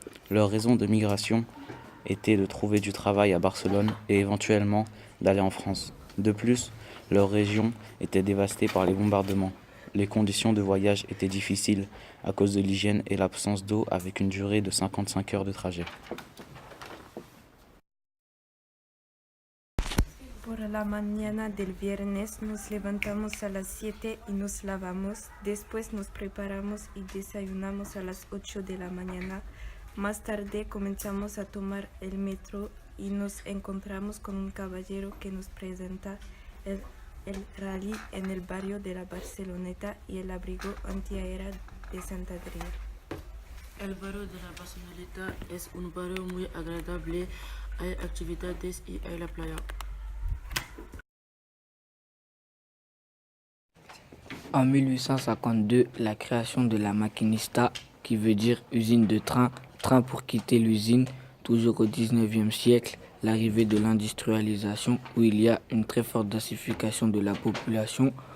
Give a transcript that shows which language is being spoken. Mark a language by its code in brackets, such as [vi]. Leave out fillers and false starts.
[fr] Leur raison de migration était de trouver du travail à Barcelone et éventuellement d'aller en France. De plus, leur région était dévastée par les bombardements. Les conditions de voyage étaient difficiles à cause de l'hygiène et l'absence d'eau avec une durée de 55 heures de trajet. [es] Por la mañana del viernes nos levantamos a las 7 y nos lavamos. Después nos preparamos y desayunamos a las 8 de la mañana. Más tarde comenzamos a tomar el metro y nos encontramos con un caballero que nos presenta el rally en el barrio de la Barceloneta y el abrigo antiaérea de Santa Adrià. El barrio de la Barceloneta es un barrio muy agradable. Hay actividades y hay la playa. [fr] En 1852, la création de la Maquinista, qui veut dire usine de train, train pour quitter l'usine, toujours au 19e siècle, l'arrivée de l'industrialisation où il y a une très forte densification de la population.